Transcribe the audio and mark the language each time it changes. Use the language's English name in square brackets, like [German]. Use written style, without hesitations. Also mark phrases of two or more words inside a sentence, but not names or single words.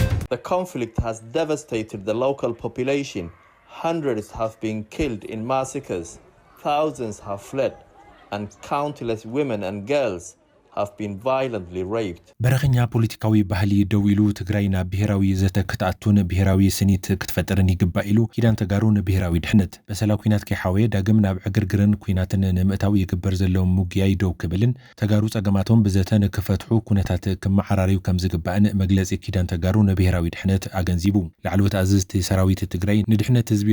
[English] The conflict has devastated the local population. Hundreds have been killed in massacres. Thousands have fled, and countless women and girls have been violently raped. [Tigrinya] በረኸኛ ፖለቲካዊ ባህሊ ደው ኢሉ ትግራይና ብሔራዊ ዘተ ክትኣቱን ብሔራዊ ስኒት ክትፈጥርን ይግባእ ኢሉ ኪዳን ተጋሩን ብሔራዊ ድሕነት በሰላ ኩናት ከይሓወየ ዳግም ናብ ዕግርግርን ኩናትን ንምእታው ይግበር ዘሎ ሙግያይ ደው ክብልን ተጋሩ ጸገማቶም ብዘተን ክፈትሑ ኩነታት ክመዓራሪው ከም ዝግባእን መግለጺ ኪዳን ተጋሩን ብሔራዊ ድሕነት አገንዚቡ ላዕለወት አዘዝቲ ሰራዊት ትግራይ ንድሕነት ህዝቢ